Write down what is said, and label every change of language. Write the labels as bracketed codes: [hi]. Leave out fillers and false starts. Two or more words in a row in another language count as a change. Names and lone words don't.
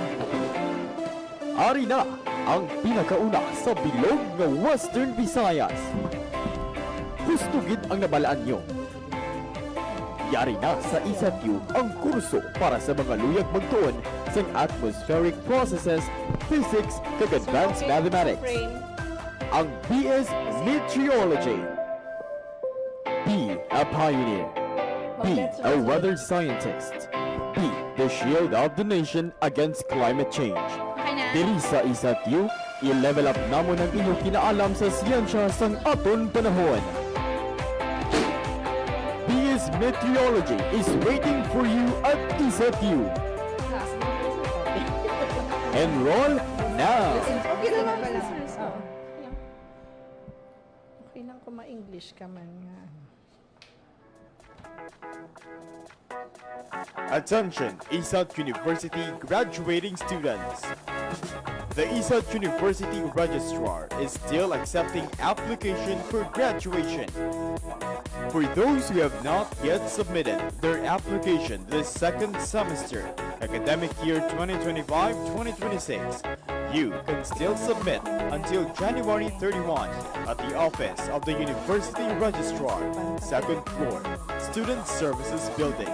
[hil] Ari na ang pinakauna sa bilog ng Western Visayas. Gusto gid ang nabalaan nyo. Yari na sa ISATU ang kurso para sa mga luyag magtuon sa [en] atmospheric processes, physics, [hil] kag [en] advanced mathematics. [hil] Ang BS Meteorology. [en] Be a pioneer. Be a weather scientist. Be the shield of the nation against climate change. [hil] Okay na? Diri sa ISATU, i-level up namon ang inyong kinaalam sa siyensya sang aton panahon. [en] BS Meteorology is waiting for you at ISATU. Enroll now! [hil] Okay lang pala. Okay lang kung ma-English ka man nga. [en] Attention, ISAT University graduating students. The ISAT University Registrar is still accepting application for graduation. For those who have not yet submitted their application this second semester, academic year 2025-2026, you can still submit until January 31 at the office of the University Registrar, second floor, Student Services Building.